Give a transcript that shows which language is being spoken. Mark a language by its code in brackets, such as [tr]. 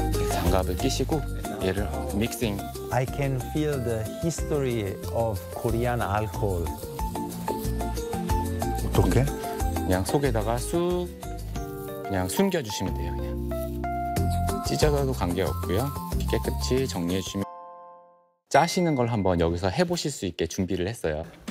[ko] 장갑을 끼시고 얘를 믹싱. [en] I can feel the history of Korean alcohol. [ko] 어떻게? 그냥 속에다가 쑥 그냥 숨겨주시면 돼요. 그냥 찢어져도 관계없고요. 깨끗이 정리해 주시면 짜시는 걸 한번 여기서 해보실 수 있게 준비를 했어요.